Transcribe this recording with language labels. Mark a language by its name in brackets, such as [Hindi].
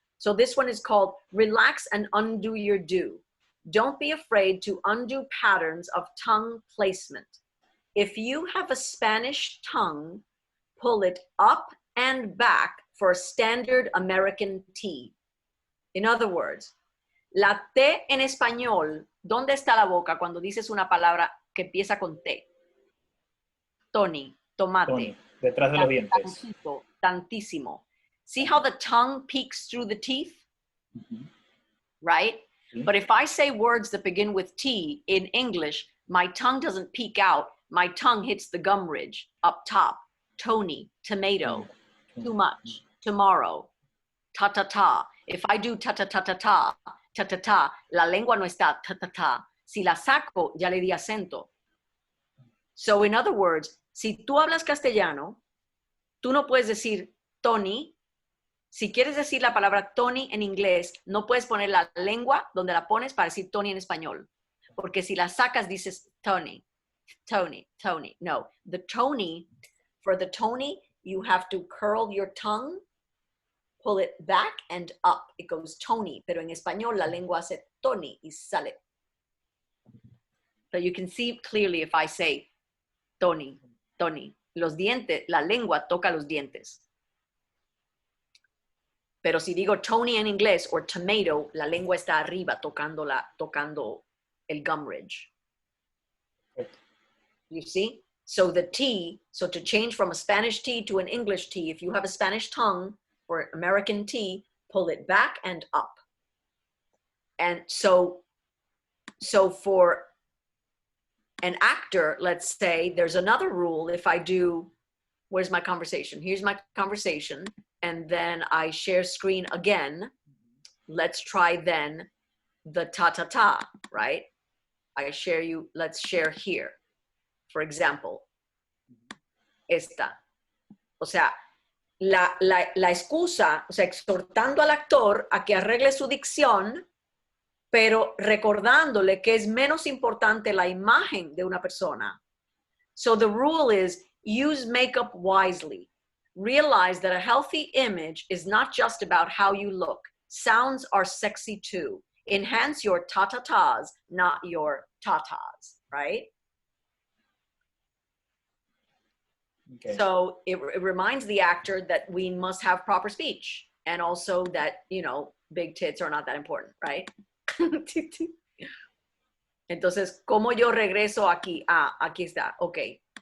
[English] So this one is called relax and undo your do. Don't be afraid to undo patterns of tongue placement. If you have a Spanish tongue, pull it up and back for a standard American T. In other words, [Spanish] la T en español, ¿dónde está la boca cuando dices una palabra que empieza con T? Tony, tomate. Tony, detrás de los dientes. Tantísimo. [English] See how the tongue peeks through the teeth? Right? But if I say words that begin with T in English, my tongue doesn't peek out. My tongue hits the gum ridge up top. Tony, tomato, too much, tomorrow, ta-ta-ta. If I do [Spanish] ta-ta-ta-ta-ta, ta-ta-ta, la lengua no está ta-ta-ta. Si la saco, ya le di acento. [English] So in other words, [Spanish] si tú hablas castellano, tú no puedes decir Tony. Si quieres decir la palabra Tony en inglés, no puedes poner la lengua donde la pones para decir Tony en español. Porque si la sacas, dices Tony, Tony, Tony. [English] No, the Tony, for the Tony, you have to curl your tongue, pull it back and up. It goes Tony, [Spanish] pero en español la lengua hace Tony y sale. [English] So you can see clearly if I say Tony, Tony. [Spanish] Los dientes, la lengua toca los dientes. Pero si digo Tony en inglés o tomato, la lengua está arriba tocando el gum ridge. [English] You see? So the T, so to change from a Spanish T to an English T, if you have a Spanish tongue or American T, pull it back and up. And so for an actor, let's say, there's another rule. If I do, where's my conversation? Here's my conversation. And then I share screen again. let's try then the ta-ta-ta, right? I share you, let's share here. For example, esta. [Spanish] O sea, la excusa, o sea, exhortando al actor a que arregle su dicción, pero recordándole que es menos importante la imagen de una persona. [English] So the rule is, use makeup wisely. Realize that a healthy image is not just about how you look. Sounds are sexy too. Enhance your ta-ta-tas, not your ta-tas, right? Okay. So it reminds the actor that we must have proper speech, and also that, you know, big tits are not that important, right? [Spanish] Entonces, ¿cómo yo regreso aquí? Ah, aquí está, ok.